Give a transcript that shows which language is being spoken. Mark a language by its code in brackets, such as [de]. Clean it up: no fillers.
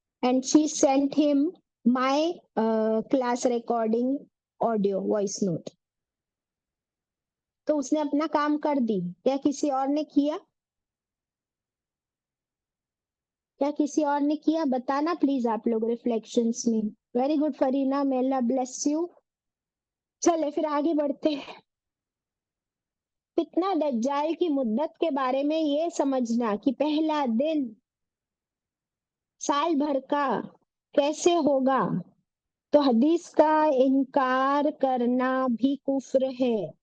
[en] And she sent him my class recording audio voice note. [hi] तो उसने अपना काम कर दी. क्या किसी और ने किया? क्या किसी और ने किया? बताना प्लीज आप लोग रिफ्लेक्शंस में. [en] Very good Farina, may Allah bless you. [hi] चले फिर आगे बढ़ते हैं. फितना दज्जाल की मुद्दत के बारे में ये समझना कि पहला दिन साल भर का कैसे होगा, तो हदीस का इनकार करना भी कुफ्र है.